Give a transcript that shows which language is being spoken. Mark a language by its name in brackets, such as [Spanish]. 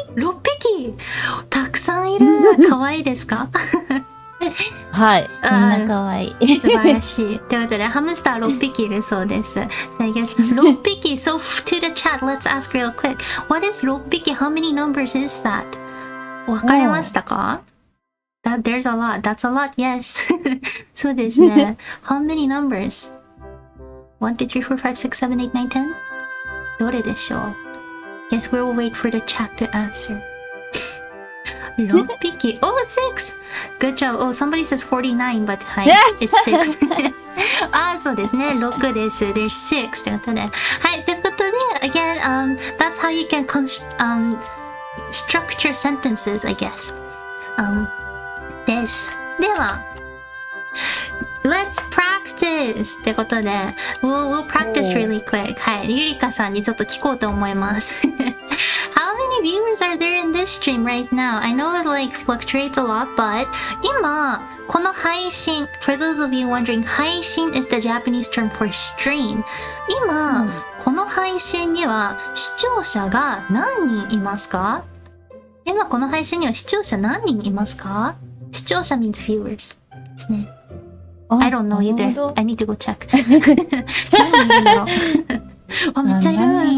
[Japanese] ?6 匹たくさんいるかわいいですかはい。みんなかわいい。素晴らしい。ということで、ハムスター6匹いるそうです。 [English] So I guess [Japanese] 6匹 [English] So to the chat, let's ask real quick. What is 6匹 How many numbers is that? [Japanese] わかりましたか [English] There's a lot. That's a lot, yes. [Japanese] そうですね。 [English] How many numbers? 1, 2, 3, 4, 5, 6, 7, 8, 9, 10? [Japanese] どれでしょう [English] Guess we will wait for the chat to answer. 6匹 Oh, it's 6! Good job. Oh, somebody says 49, but hi, it's 6. [Japanese] そうですね。6です。 [English] There's 6. [Japanese] ということで。はい。ということで、 [English] again, that's how you can structure sentences, I guess. [Japanese] です。では、 [English] Let's practice! [Japanese] ってことで、 [English] we'll practice really quick. [Japanese] はい。ゆりかさんにちょっと聞こうと思います。 [English] How many viewers are there in this stream right now? I know it like fluctuates a lot, but [Japanese] 今、この配信 [English] for those of you wondering, 配信 is the Japanese term for stream. [Japanese] 今、この配信には視聴者が何人いますか？今この配信には視聴者何人いますか？視聴者 [English] means viewers [Japanese] ですね。 [English] I don't know either. I need to go check. [Japanese] 何人いるんだろうあ、めっちゃいる。